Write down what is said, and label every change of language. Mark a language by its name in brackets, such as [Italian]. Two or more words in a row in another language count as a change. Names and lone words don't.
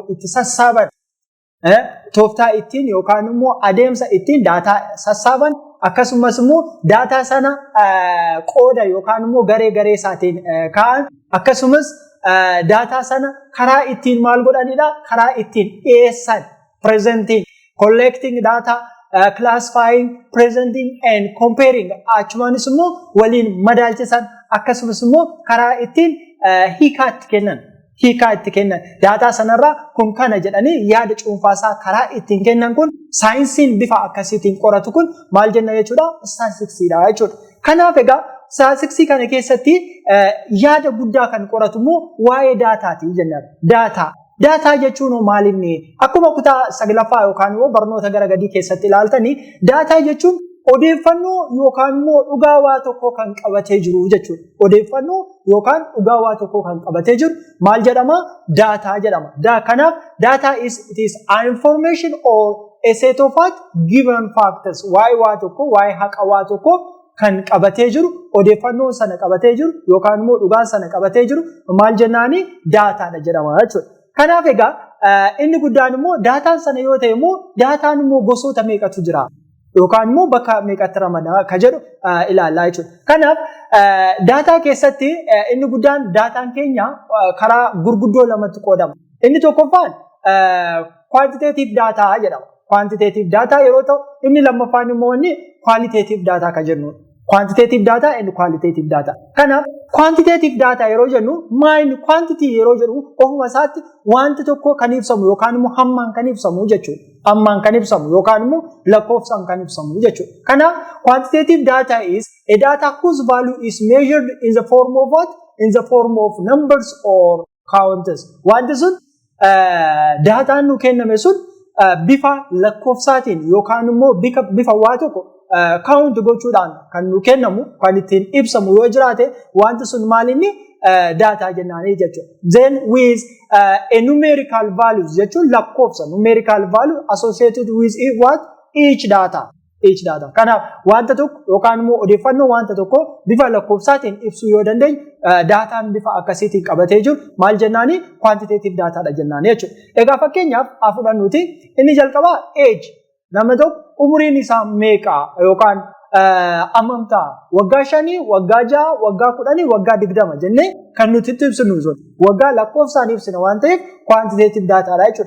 [Oromo] itti sassaaban tooftaa ittiin yookaan immoo adeemsa ittiin daataa sassaaban akkasumas immoo daataa sana qooda yookaan immoo garee isaatiin kaa'an akkasumas daataa sana karaa ittiin maal godhanidha karaa ittiin dhiyeessan [English] presenting, collecting data, classifying, presenting and comparing [Oromo] achumanis immoo waliin madaalchisan akkasumas immoo karaa ittiin hiikaa itti kennan daataa sanarraa kun kana jedhanii yaada cuunfaasaa karaa ittiin kennan kun saayinsiin bifa akkasiitiin qoratu kun maal jenna jechuudha staatistiksiidha jechuudha. Kanaaf egaa staatistiksii kana keessatti yaada guddaa kan qoratu immoo waa'ee daataati jenna. Daataa jechuun maalinni akkuma kutaa 9ffaa yookaan immoo barnoota gara gadii keessatti ilaaltanii daataa jechuun odeeffannoo yookaan immoo dhugaa waa tokko kan qabatee jiru jechuudha. Odeeffannoo yookaan dhugaa waa tokko kan qabatee jiru maal jedhama? Daataa jedhama. [English] Kanaaf data it is an information or a set of given factors. [Oromo] Waa'ee waa tokko, waa'ee haqa waa tokko kan qabatee jiru, odeeffannoo sana qabatee jiru yookaan immoo dhugaa sana qabatee jiru maal jennaani? Daataadha jedhama jechuudha. Kanaaf egaa inni guddaan immoo daataan sana yoo ta'e immoo daataan immoo gosoota meeqatu jira? Yookaan immoo bakka meeqatti ramada kan jedhu ilaallaa jechuudha. Kanaaf daataa keessatti inni guddaan daataan keenya karaa gurguddoo lamatti qoodama. Inni tokkoffaan [English] quantitative data [Oromo] jedhama. [English] Quantitative data [Oromo] yeroo ta'u inni lammaffaan immoo inni [English] qualitative data [Oromo] kan jennudha. [English] Quantitative data and qualitative data. [Oromo] Kanaaf [English] quantitative data [Oromo] yeroo jennu maal quantity yeroo jennu ofuma isaatti wanti tokko kan ibsamu yookaan immoo hammaan kan ibsamu jechuudha. Hammaan kan ibsamu yookaan immoo lakkoofsaan kan ibsamu jechuudha. [English] Kanaaf quantitative data is a data whose value is measured in the form of what? In the form of numbers or counters. [Oromo] Wanti sun daataan nu kenname sun bifa lakkoofsaatiin yookaan immoo bifa waa tokko count gochuudhaan kan nu kennamu kan ittiin ibsamu yoo jiraate wanti sun maalinni data jennaanii jechuudha. [English] Then with a numerical values [Oromo] jechuun lakkoofsa [English] numerical value associated with what? Each data. [Oromo] Kanaaf wanta tokko yookaan immoo odeeffannoo wanta tokko bifa lakkoofsaatiin ibsuu yoo dandeenyu daataan bifa akkasiitiin qabatee jiru maal jennaanii? [English] Quantitative dataadha [Oromo] jennaanii jechuudha. Egaa fakkeenyaaf fudhannuuti inni jalqabaa age nama tokko umuriin isaa meeqa yookaan ammamtaa waggaa 5, waggaa 6, waggaa 10, waggaa 20 jennee kan nuti itti ibsinu sun waggaa lakkoofsaan ibsina waan ta'eef [English] quantitative dataadha [Oromo] jechuudha.